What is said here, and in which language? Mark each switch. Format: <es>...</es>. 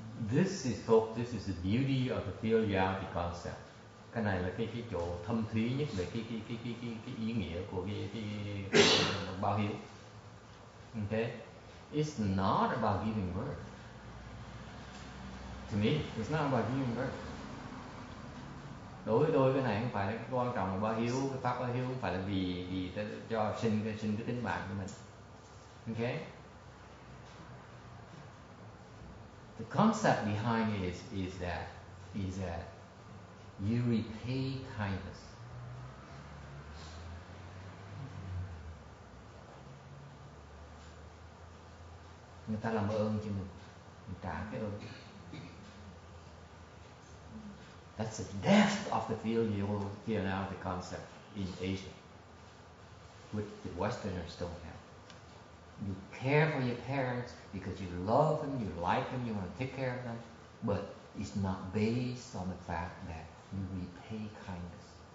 <en>This is the beauty of the filiality concept.</en> <vi>Cái này là cái chỗ thâm thúy nhất về cái ý nghĩa của cái báo hiếu.</vi> <en>Okay, it's not about giving birth. To me, it's not about giving birth.</en> <vi>Đối với tôi cái này không phải là cái quan trọng là báo hiếu, cái pháp báo hiếu không phải là vì cho sinh cái tính mạng của mình.</vi> <en>Okay? The concept behind it is that you repay kindness.</en> <vi>Người ta làm ơn cho mình trả cái ơn.</vi> <en>That's the depth of the filiality concept in Asia, which the Westerners don't have. You care for your parents because you love them, you like them, you want to take care of them, but it's not based on the fact that you repay kindness.</en>